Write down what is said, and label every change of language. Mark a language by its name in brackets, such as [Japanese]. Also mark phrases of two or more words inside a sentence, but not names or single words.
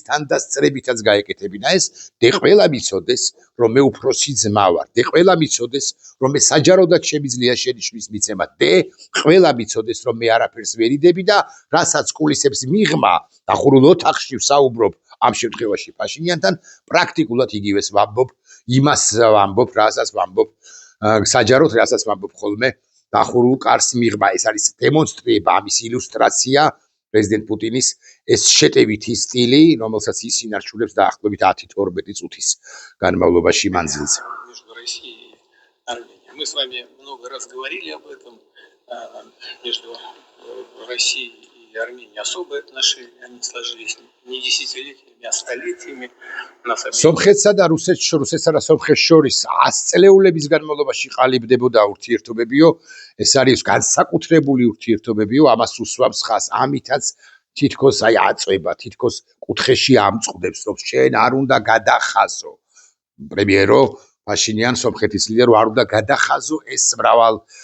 [Georgian] თანდასწრებითაც გაეკეთებინა ეს, დე ყველა მიცოდეს, რომ მე უფროსი ძმა ვარ, დე ყველა მიცოდეს, რომ მე საჯაროდაც შემიძლია შენიშვნის მიცემა, დე ყველა მიცოდეს, რომ მე არაფერს ვერიდები და რასაც კულისებს მიღმა, დახურულ ოთახში ვსაუბრობ ამ შემთხვევაში ფაშინიანთან, პრაქტიკულად იგივეს ვამბობ, იმას ვამბობ, რასაც ვამბობ საჯაროდ, რასაც ვამბობ ხოლმე დახურულ კარს მიღმა. ეს არის დემონსტრირება, ამის ილუსტრაცია პრეზიდენტ პუტინის ეს შეტევითი სტილი, რომელსაც ის ინარჩუნებს დაახლოებით 10-12 წუთის განმავლობაში მანძილზე. [Russian] Мы с вами много раз говорили об этом. Между Россией и Арменией особые отношения, они сложились не десятилетиями, а столетиями. [Georgian] სომხეთსა და რუსეთსა და სომხეთს შორის 100 წლეულების განმავლობაში ყალიბდებოდა ურთიერთობებიო, ეს არის განსაკუთრებული ურთიერთობებიო, ამას უსვამს ხაზს, ამითაც თითქოს აი აწვება, თითქოს კუთხეში ამწყდებს, რომ შენ არ უნდა გადახაზო პრემიერო ფაშინიან სომხეთის ლიდერო არ უნდა გადახაზო ეს მრავალი